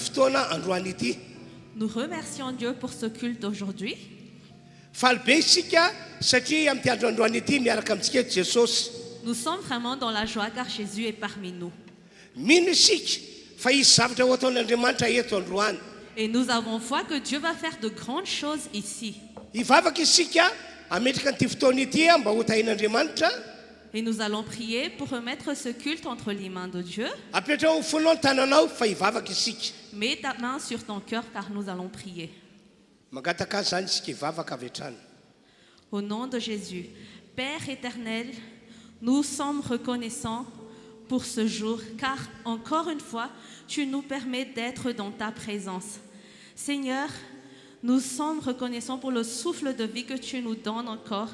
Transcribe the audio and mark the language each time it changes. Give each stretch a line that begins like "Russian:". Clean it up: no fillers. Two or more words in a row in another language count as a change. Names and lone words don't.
Malagasy: fotoana androany ity.
French: Nous remercions Dieu pour ce culte aujourd'hui.
Malagasy: Faly be isika satria amin'ity androandroany ity miaraka amintsika eto Jesosy.
French: Nous sommes vraiment dans la joie car Jésus est parmi nous.
Malagasy: Mino isika fa izy zavatra ho ataon'Andriamanitra eto androany.
French: Et nous avons foi que Dieu va faire de grandes choses ici.
Malagasy: Ivavaka isika ametraka an'ity fotoana ity mba ho tahin'Andriamanitra.
French: Et nous allons prier pour remettre ce culte entre les mains de Dieu.
Malagasy: Apetrao ho fonao ny tananao fa ivavaka isika.
French: Mets ta main sur ton cœur car nous allons prier.
Malagasy: Mangataka azy zany isika ivavaka avy hatrany.
French: Au nom de Jésus, Père éternel, nous sommes reconnaissants pour ce jour, car encore une fois, tu nous permets d'être dans ta présence. Seigneur, nous sommes reconnaissants pour le souffle de vie que tu nous donnes encore.